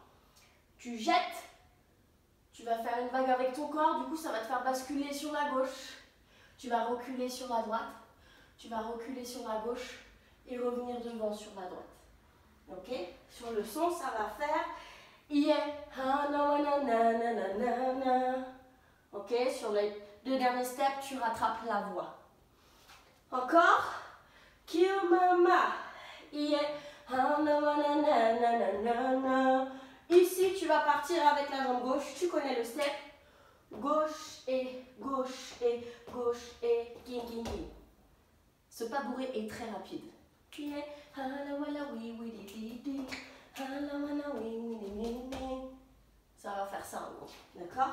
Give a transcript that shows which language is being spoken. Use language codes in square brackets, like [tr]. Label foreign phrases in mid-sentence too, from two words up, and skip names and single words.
[fr] Tu jettes. Tu vas faire une vague avec ton corps, du coup ça va te faire basculer sur la gauche. Tu vas reculer sur la droite, tu vas reculer sur la gauche et revenir devant sur la droite. Ok? Sur le son, ça va faire yeah, ha, na, na, na, na, na, na, na. Ok, sur les 2 derniers steps, tu rattrapes la voix. Encore. [en] Kill mama. Yeah, ha, na, na, na, na, na, na, na. [fr] Ici, tu vas partir avec la jambe gauche. Tu connais le step. Gauche et gauche et gauche et king, king, king. Ce pas bourré est très rapide. Yeah, ha, la, wala, oui, oui, di, di, di. Ça va faire ça en gros, d'accord?